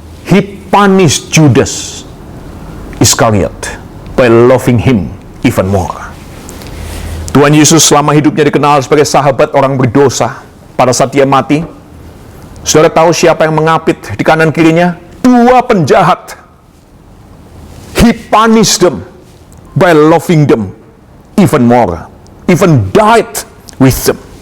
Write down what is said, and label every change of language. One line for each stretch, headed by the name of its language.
English: He punished Judas Iskariot by loving him even more.
Indonesian: Tuhan Yesus selama hidupnya dikenal sebagai sahabat orang berdosa. Pada saat Dia mati, saudara tahu siapa yang mengapit di kanan kirinya? Dua penjahat.
English: He punished them by loving them even more, even died with them.